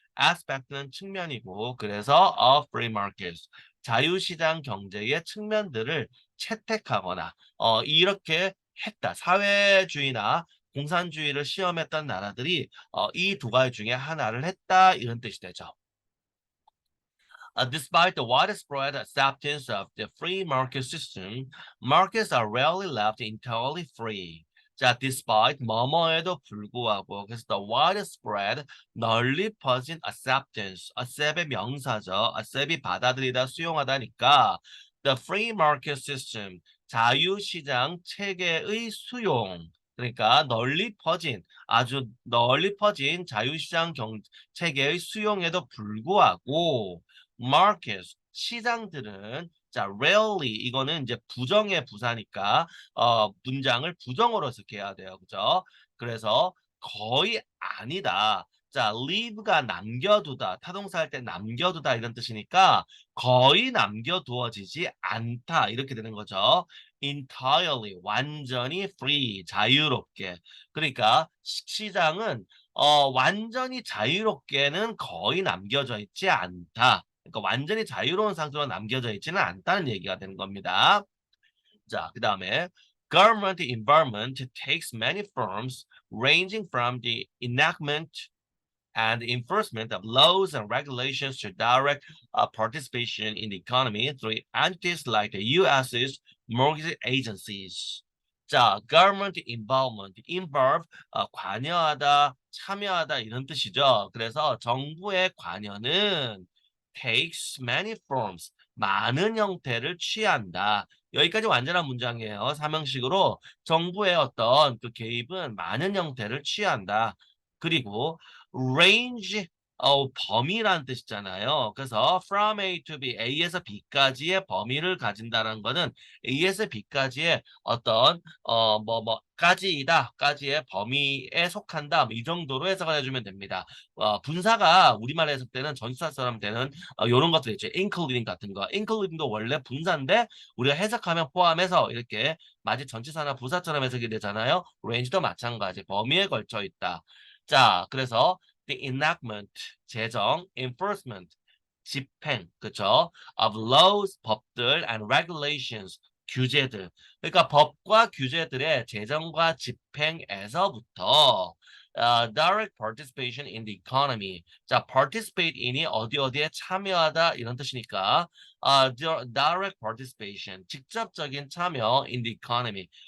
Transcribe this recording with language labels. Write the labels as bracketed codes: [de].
[ko] aspect는 측면이고 그래서 of free markets 자유시장 경제의 측면들을 채택하거나 이렇게 했다. 사회주의나 공산주의를 시험했던 나라들이 이 두 가지 중에 하나를 했다 이런 뜻이 되죠. [en] Despite the widespread acceptance of the free market system, markets are rarely left entirely free. [ko] 자, despite 뭐뭐에도 불구하고 그래서 the widespread 널리 퍼진 acceptance, accept의 명사죠. accep이 받아들이다, 수용하다니까 the free market system, 자유시장 체계의 수용 그러니까 널리 퍼진 아주 널리 퍼진 자유시장 체계의 수용에도 불구하고 markets 시장들은 자 rarely 이거는 이제 부정의 부사니까 문장을 부정어로 해석해야 돼요. 그죠? 그래서 거의 아니다. 자, leave가 남겨두다. 타동사 할 때 남겨두다 이런 뜻이니까 거의 남겨두어지지 않다. 이렇게 되는 거죠. entirely 완전히 free 자유롭게. 그러니까 시장은 완전히 자유롭게는 거의 남겨져 있지 않다. 그러니까 완전히 자유로운 상태로 남겨져 있지는 않다는 얘기가 되는 겁니다. 자, 그 다음에 [en] government involvement takes many forms ranging from the enactment and enforcement of laws and regulations to direct participation in the economy through entities like the U.S.'s mortgage agencies. [ko] 자, government involvement, involve, 관여하다, 참여하다 이런 뜻이죠. 그래서 정부의 관여는 [en] takes many forms. [ko] 많은 형태를 취한다. 여기까지 완전한 문장이에요. 삼형식으로 정부의 어떤 그 개입은 많은 형태를 취한다. 그리고 range 범위라는 뜻이잖아요. 그래서 from A to B, A에서 B까지의 범위를 가진다는 거는 A에서 B까지의 어떤 까지의 범위에 속한다. 뭐이 정도로 해석을 해주면 됩니다. 분사가 우리말에 해석 때는 전치사처럼 되는 이런 것들 있죠. including 같은 거. including도 원래 분사인데 우리가 해석하면 포함해서 이렇게 마치 전치사나 부사처럼 해석이 되잖아요. range도 마찬가지. 범위에 걸쳐 있다. 자, 그래서 the enactment, 제정, enforcement, 집행, 그쵸? of laws, 법들, and regulations, 규제들. 그러니까 법과 규제들의 제정과 집행에서부터 [en] direct participation in the economy. [ko] 자, participate in이 어디에 참여하다 이런 뜻이니까 direct participation, 직접적인 참여 [en] in the economy.